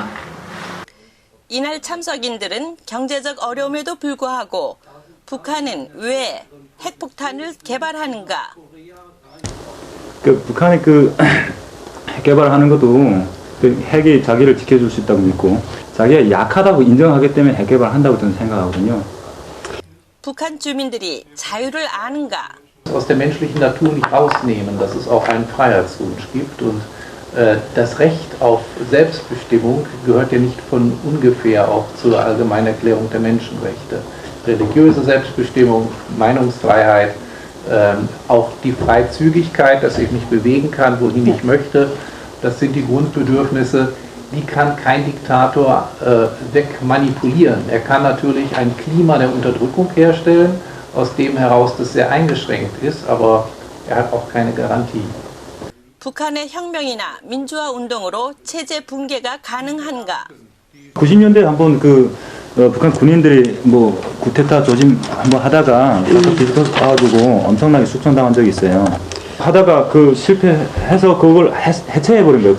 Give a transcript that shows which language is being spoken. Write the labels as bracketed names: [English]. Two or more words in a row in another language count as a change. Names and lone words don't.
[Korean] 이날 참석인들은 경제적 어려움에도 불구하고 북한은 왜 핵폭탄을 개발하는가? 북한이 핵 개발하는 것도 핵이 자기를 지켜줄 수 있다고 믿고 자기가 약하다고 인정하기 때문에 핵 개발한다고 저는 생각하거든요. 북한 주민들이 자유를 아는가? [German] Aus der menschlichen Natur nicht rausnehmen, dass es auch einen Freiheitswunsch gibt und das Recht auf Selbstbestimmung gehört ja nicht von ungefähr auch zur Allgemeinerklärung der Menschenrechte. Religiöse Selbstbestimmung, Meinungsfreiheit, auch die Freizügigkeit, dass ich mich bewegen kann, wohin ich möchte, das sind die Grundbedürfnisse, die kann kein Diktator wegmanipulieren. Er kann natürlich ein Klima der Unterdrückung herstellen, aus dem heraus das sehr eingeschränkt ist, aber er hat auch keine Garantie. [Korean] 북한의 혁명이나 민주화 운동으로 체제 붕괴가 가능한가? 90년대에 한번 북한 군인들이 구테타 조짐 한번 하다가 뒤집어가지고 엄청나게 숙청당한 적이 있어요. 하다가 실패해서 그걸 해체해버린 거예요.